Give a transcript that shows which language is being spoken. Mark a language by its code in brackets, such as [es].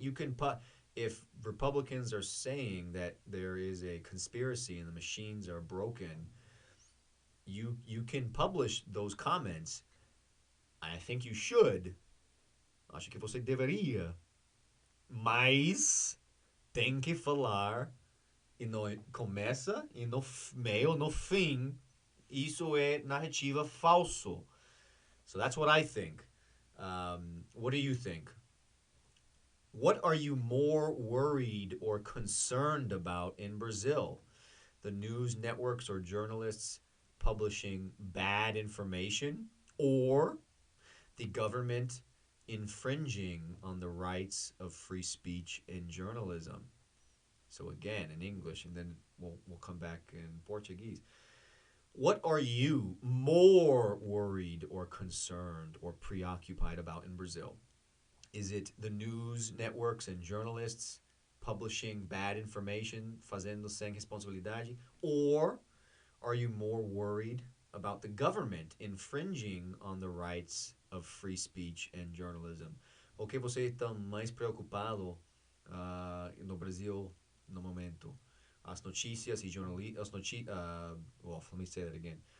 [en] You can put if Republicans are saying that there is a conspiracy and the machines are broken, you can publish those comments. I think you should. [pt] Acho que você deveria. Mas tem que falar e no começa e no meio, no fim, isso é narrativa falso. [en] So that's what I think. What do you think? What are you more worried or concerned about in Brazil? The news networks or journalists publishing bad information, or the government infringing on the rights of free speech and journalism? So again, in English, and then we'll come back in Portuguese. What are you more worried or concerned or preoccupied about in Brazil? Is it the news networks and journalists publishing bad information, [pt] fazendo sem responsabilidade? [en] Or are you more worried about the government infringing on the rights of free speech and journalism? [pt] O que você está mais preocupado no Brasil no momento? As notícias e jornalistas, [en] let me say that again.